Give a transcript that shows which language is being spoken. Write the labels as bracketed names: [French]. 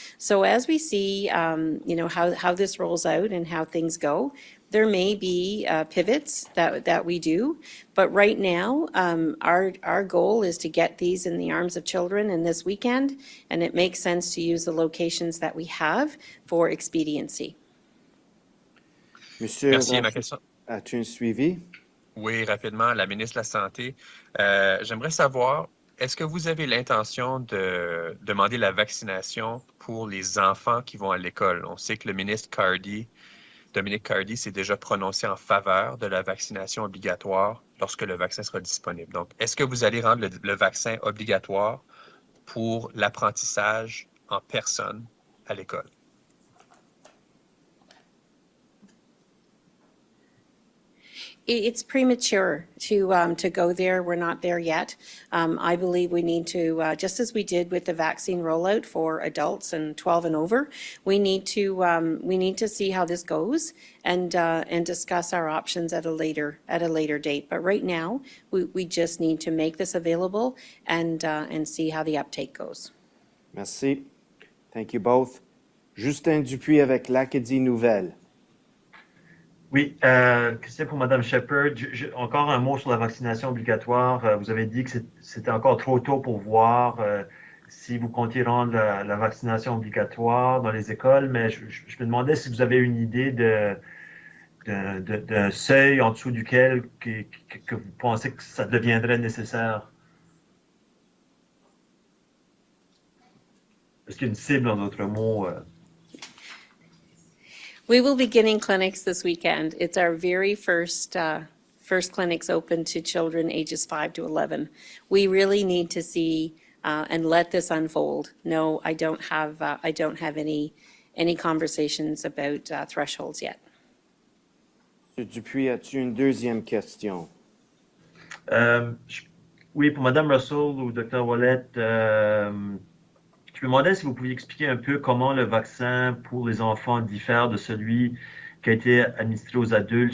[English] So as we see, how this rolls out and how things go, there may be pivots that we do, but right now, our goal is to get these in the arms of children in this weekend, and it makes sense to use the locations that we have for expediency. [French] Monsieur, Merci. Ma question. as-tu un suivi? Oui, rapidement, la ministre de la Santé. J'aimerais savoir, est-ce que vous avez l'intention de demander la vaccination pour les enfants qui vont à l'école? On sait que le ministre Dominique Cardy s'est déjà prononcé en faveur de la vaccination obligatoire lorsque le vaccin sera disponible. Donc, est-ce que vous allez rendre le vaccin obligatoire pour l'apprentissage en personne à l'école? [English] It's premature to go there. We're not there yet. I believe we need to, just as we did with the vaccine rollout for adults and 12 and over, we need to see how this goes and discuss our options at a later date. But right now, we just need to make this available and see how the uptake goes. Merci. Thank you both. [French] Justin Dupuis avec l'Acadie Nouvelle. Oui, question pour Mme Shephard. Encore un mot sur la vaccination obligatoire. Vous avez dit que c'était encore trop tôt pour voir si vous comptiez rendre la vaccination obligatoire dans les écoles, mais je me demandais si vous avez une idée d'un seuil en dessous duquel que vous pensez que ça deviendrait nécessaire. Est-ce qu'il y a une cible, en d'autres mots? [English] We will be beginning clinics this weekend. It's our very first clinics open to children ages 5 to 11. We really need to see and let this unfold. No, I don't have any conversations about thresholds yet. [French] Monsieur Dupuis, as-tu une deuxième question? Oui, pour Mme Russell ou Dr. Ouellette, je me demandais si vous pouviez expliquer un peu comment le vaccin pour les enfants diffère de celui qui a été administré aux adultes.